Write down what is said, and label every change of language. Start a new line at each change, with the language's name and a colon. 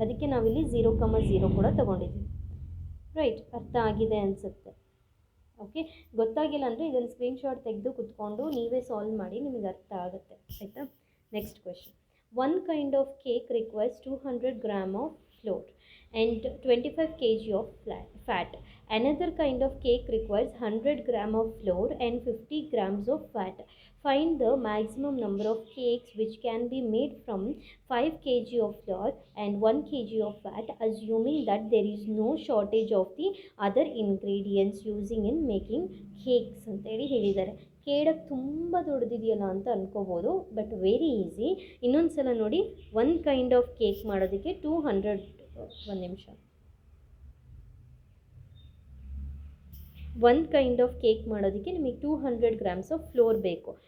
Kannada: ಅದಕ್ಕೆ ನಾವಿಲ್ಲಿ 0,0 ಕೂಡ ತೊಗೊಂಡಿದ್ದೀವಿ. ರೈಟ್, ಅರ್ಥ ಆಗಿದೆ ಅನಿಸುತ್ತೆ. ಓಕೆ, ಗೊತ್ತಾಗಿಲ್ಲ ಅಂದರೆ ಇದನ್ನು ಸ್ಕ್ರೀನ್ಶಾಟ್ ತೆಗೆದು ಕುತ್ಕೊಂಡು ನೀವೇ ಸಾಲ್ವ್ ಮಾಡಿ, ನಿಮಗೆ ಅರ್ಥ ಆಗುತ್ತೆ. ಆಯಿತಾ? Next question.
English: One kind of cake requires 200 gram of flour and 25 kg of fat. Another kind of cake requires 100 gram of flour and 50 grams of fat. Find the maximum number of cakes which can be made from 5 kg of flour and 1 kg of fat, assuming that there is no shortage of the other ingredients using in making cakes
Kannada: ಅಂತೇಳಿ ಹೇಳಿದ್ದಾರೆ. ಕೇಳಕ್ಕೆ ತುಂಬ ದೊಡ್ಡದಿದೆಯಲ್ಲ ಅಂತ ಅನ್ಕೋಬೋದು,
English: But very easy.
Kannada: ಇನ್ನೊಂದು ಸಲ ನೋಡಿ,
English: one kind of cake
Kannada: ಮಾಡೋದಕ್ಕೆ 200, ಒಂದು ನಿಮಿಷ, ಒಂದು ಕೈಂಡ್ ಆಫ್ ಕೇಕ್ ಮಾಡೋದಕ್ಕೆ ನಿಮಗೆ
English: 200 grams of flour
Kannada: ಬೇಕು.